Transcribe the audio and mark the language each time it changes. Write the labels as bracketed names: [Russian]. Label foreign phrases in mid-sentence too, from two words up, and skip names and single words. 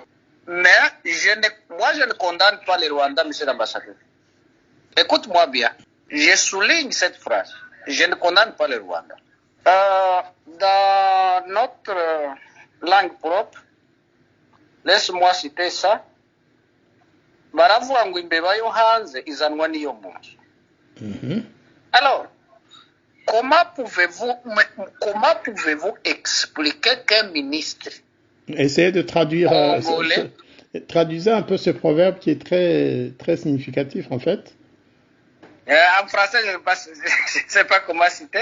[French] Mais moi, je ne condamne pas les Rwandais, monsieur l'ambassadeur. Écoute-moi bien. Je souligne cette phrase. Je ne condamne pas les Rwandais. Dans notre langue propre, laisse-moi citer ça. [Kinyarwanda] Baravuga ngo imbeba yo hanze izanwa n'iyo mu nzu. [French] Alors, comment pouvez-vous expliquer qu'un ministre essayez de traduire Traduisez un peu ce proverbe qui est très, très significatif en fait. En français, je ne sais pas comment citer.